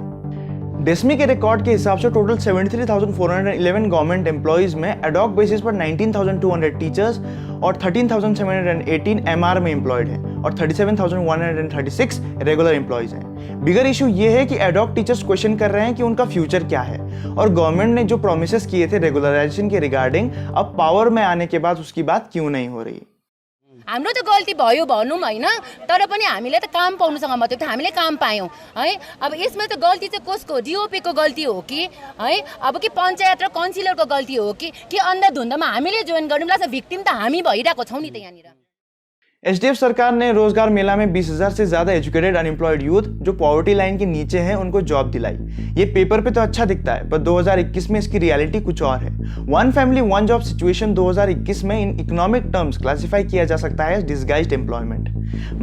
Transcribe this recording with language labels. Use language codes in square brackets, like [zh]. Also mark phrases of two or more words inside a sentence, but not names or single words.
[hi] डेस्मी के रिकॉर्ड के हिसाब से टोटल 73,411 [en] government employees [hi] में [en] ad hoc basis [hi] पर 19,200 टीचर्स और 13,718 एमआर में एम्प्लॉयड हैं और 37,136 [en] regular employees [hi] हैं। [en] bigger issue [hi] ये है कि [en] ad hoc teachers question [hi] कर रहे हैं कि उनका फ्यूचर क्या है, और गवर्नमेंट ने जो प्रोमिसेस किए थे रेगुलराइजेशन के रिगार्डिंग, अब पावर में आने के बाद उसकी बात क्यों नहीं हो रही। [ne] हाम्रो त गल्ती भयो भनौँ हैन, तर पनि हामीले त काम पाउनुसँग मतलब त हामीले काम पायौँ है। अब यसमा त गल्ती चाहिँ कसको, डिओपी को गल्ती हो कि है, अब कि पञ्चायत र काउन्सिलरको गल्ती हो कि अन्धाधुन्दामा हामीले जोइन गर्नु लाग्छ, भिक्टिम त हामी भइरहेको छौँ नि त यहाँनिर। [hi] एसडीएफ सरकार ने रोजगार मेला में 20,000 से ज्यादा [en] educated unemployed youth [hi] जो [en] poverty line [hi] के नीचे हैं उनको जॉब दिलाई। ये पेपर पे तो अच्छा दिखता है, पर 2021 में इसकी रियलिटी कुछ और है। [en] one family one job situation 2021 में in economic terms classify [hi] किया जा सकता है [en] disguised employment.